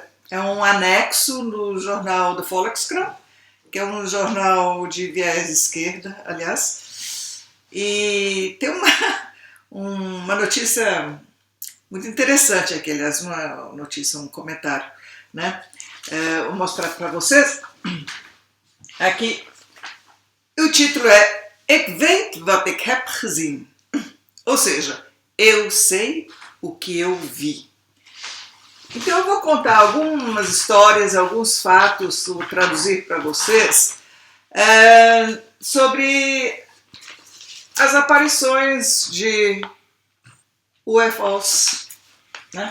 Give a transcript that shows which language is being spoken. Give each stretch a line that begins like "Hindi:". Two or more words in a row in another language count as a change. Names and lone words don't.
Portuguese: É um anexo no jornal The Volkskrant, que é um jornal de viés esquerda, aliás. E tem uma notícia muito interessante aqui, aliás, uma notícia, um comentário, né? Vou mostrar para vocês. Aqui, o título é
Dutch: Ik weet wat ik heb gezien.
Portuguese: Ou seja, eu sei o que eu vi. Então eu vou contar algumas histórias, alguns fatos, vou traduzir para vocês, sobre as aparições de UFOs, né?